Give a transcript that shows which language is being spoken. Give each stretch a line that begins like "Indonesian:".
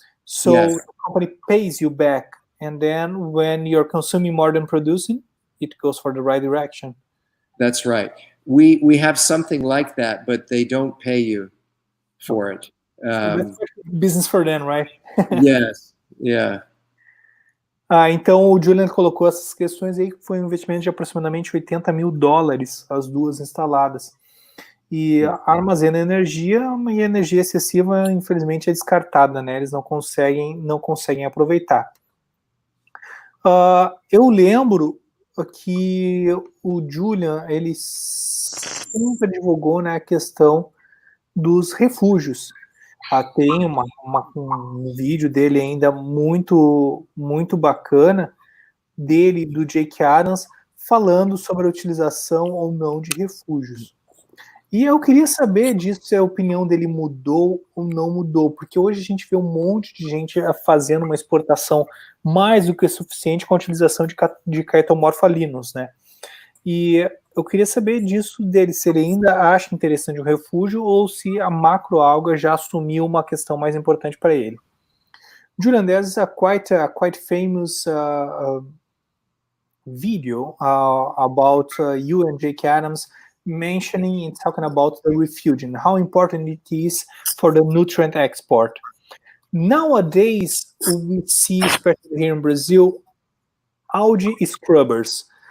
English: So the company pays you back, and then when you're consuming more than producing, it goes for the right direction. That's right. We have something like that, but they don't pay you for it. That's business for them, right? Yes. Yeah.
Portuguese: Então o Julian colocou essas questões aí, que foi um investimento de aproximadamente $80 mil, as duas instaladas. E armazena energia, e a energia excessiva, infelizmente, é descartada, né? Eles não conseguem aproveitar. Eu lembro que o Julian, ele sempre divulgou, né, a questão dos refúgios. Tem um vídeo dele ainda muito, muito bacana, dele e do Jake Adams, falando sobre a utilização ou não de refúgios. E eu queria saber disso, se a opinião dele mudou ou não mudou, porque hoje a gente vê um monte de gente fazendo uma exportação mais do que suficiente com a utilização de caetomorfalinos, né? E eu queria saber disso dele, se ele ainda acha interessante o refúgio ou se a macroalga já assumiu uma questão mais importante para ele.
English: Julian, there's a quite famous video about you and Jake Adams mentioning and talking about the refuge and how important it is for the nutrient export. Nowadays, we see, especially here in Brazil, algae scrubbers.